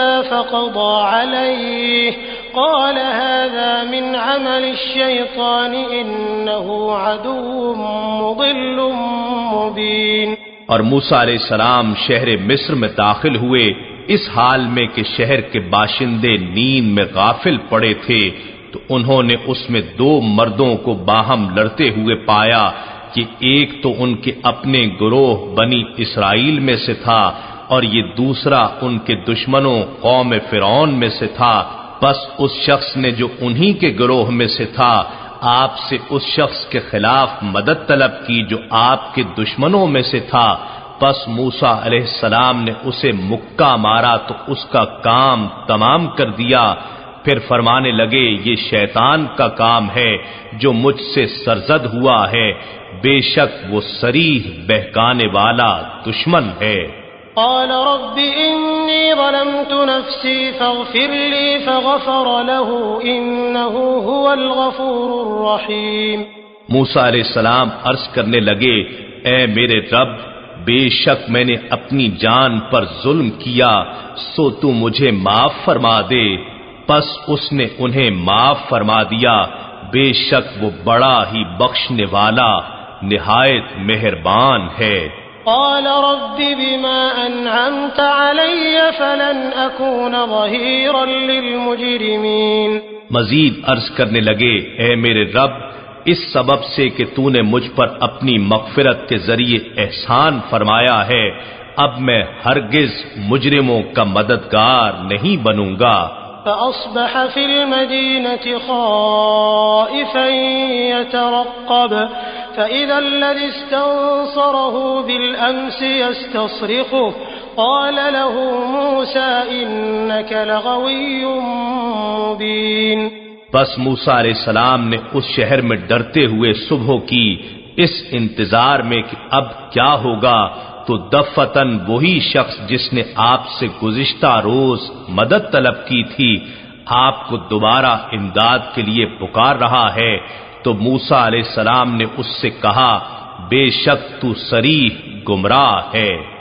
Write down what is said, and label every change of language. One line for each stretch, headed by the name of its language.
Arabic: فقضى عليه قال هذا من عمل الشيطان إنه عدو مضل مبين۔
Urdu: اور موسیٰ علیہ السلام شہر مصر میں داخل ہوئے اس حال میں کہ شہر کے باشندے نیند میں غافل پڑے تھے، تو انہوں نے اس میں دو مردوں کو باہم لڑتے ہوئے پایا کہ ایک تو ان کے اپنے گروہ بنی اسرائیل میں سے تھا اور یہ دوسرا ان کے دشمنوں قوم فرعون میں سے تھا۔ بس اس شخص نے جو انہی کے گروہ میں سے تھا آپ سے اس شخص کے خلاف مدد طلب کی جو آپ کے دشمنوں میں سے تھا۔ بس موسیٰ علیہ السلام نے اسے مکہ مارا تو اس کا کام تمام کر دیا۔ پھر فرمانے لگے یہ شیطان کا کام ہے جو مجھ سے سرزد ہوا ہے، بے شک وہ صریح بہکانے والا دشمن ہے۔
Arabic: قال رب إني ظلمت نفسي فاغفر لي فغفر له إنه هو الغفور الرحيم۔
Urdu: موسیٰ علیہ السلام عرض کرنے لگے اے میرے رب، بے شک میں نے اپنی جان پر ظلم کیا، سو تو مجھے معاف فرما دے۔ پس اس نے انہیں معاف فرما دیا، بے شک وہ بڑا ہی بخشنے والا نہایت مہربان ہے۔
Arabic: قال رب بما أنعمت علي فلن أكون ظهيرا للمجرمين۔
Urdu: مزید عرض کرنے لگے اے میرے رب، اس سبب سے کہ تو نے مجھ پر اپنی مغفرت کے ذریعے احسان فرمایا ہے، اب میں ہرگز مجرموں کا مددگار نہیں بنوں گا۔
Arabic: فأصبح في المدينة خائفا يترقب فإذا الذي استنصره بالأمس يستصرخه قال له موسى إنك لغوي مبين۔
Urdu: بس موسیٰ علیہ السلام نے اس شہر میں ڈرتے ہوئے صبح کی اس انتظار میں کہ اب کیا ہوگا، تو دفتن وہی شخص جس نے آپ سے گزشتہ روز مدد طلب کی تھی آپ کو دوبارہ امداد کے لیے پکار رہا ہے۔ تو موسیٰ علیہ السلام نے اس سے کہا بے شک تو صریح گمراہ ہے۔